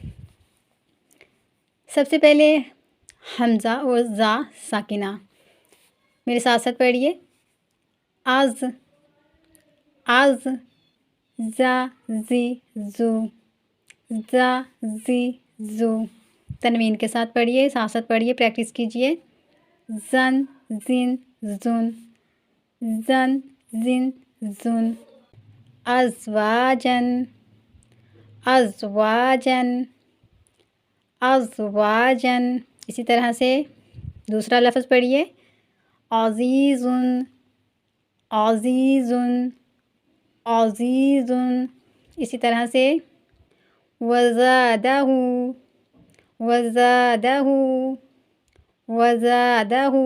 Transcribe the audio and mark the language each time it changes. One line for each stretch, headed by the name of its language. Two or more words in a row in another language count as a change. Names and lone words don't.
Urdu: سب سے پہلے حمزہ اور زا ساکنہ، میرے ساتھ ساتھ پڑھیے۔
Arabic: از، از، زا زی زو، زا زی زو۔
Urdu: تنوین کے ساتھ پڑھیے، ساتھ ساتھ پڑھیے، پریکٹس کیجئے۔
Arabic: زن زن زن، زن زن زن۔ ازواجن، ازواجن، ازواجن۔
Urdu: اسی طرح سے دوسرا لفظ پڑھیے۔
Arabic: عزیزن، عزیزن، عزیزن۔
Urdu: اسی طرح سے
Arabic: وزادہ، وزادہ، وزادہ۔